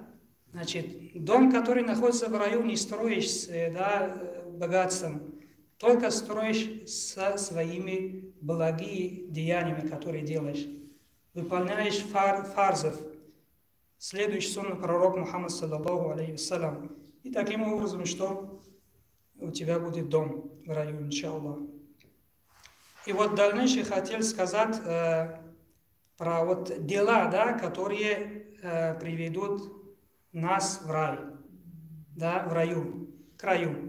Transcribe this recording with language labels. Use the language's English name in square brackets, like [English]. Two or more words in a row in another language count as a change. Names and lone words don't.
[Russian] Значит, дом, который находится в раю, не строишь, да, богатством, только строишь со своими благими деяниями, которые делаешь. Выполняешь фарзов, следуешь сунну пророка Мухаммада, [Arabic] صلى الله عليه وسلم. [Russian] И таким образом, что у тебя будет дом в раю, иншаллах. И вот дальше хотел сказать про вот дела, да, которые приведут нас в рай, да, в раю, к раю.